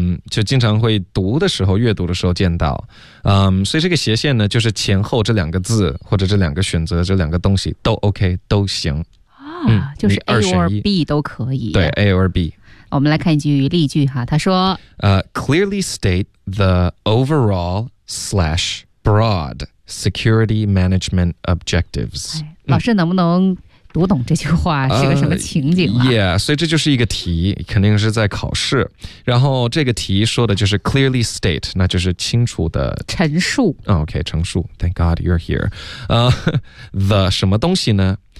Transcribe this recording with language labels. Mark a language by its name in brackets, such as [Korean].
[Chinese] 就经常会读的时候阅读的时候见到，所以这个斜线呢就是前后这两个字或者这两个选择这两个东西都 OK 都行、就是 [English] A or B [Chinese] 都可以，对， [English] A or B。 [Chinese] 我们来看一句例句哈，他说、 [English] Clearly state the overall / broad security management objectives、 [Chinese] 老师能不能读懂这句话是个什么情景了。 Yeah, 所以这就是一个题，肯定是在考试。然后这个题说的就是 [English] clearly state, [Chinese] 那就是清楚的陈述。 [English] OK, [Chinese] 陈述。 [English] Thank God you're here. The [Chinese] 什么东西呢？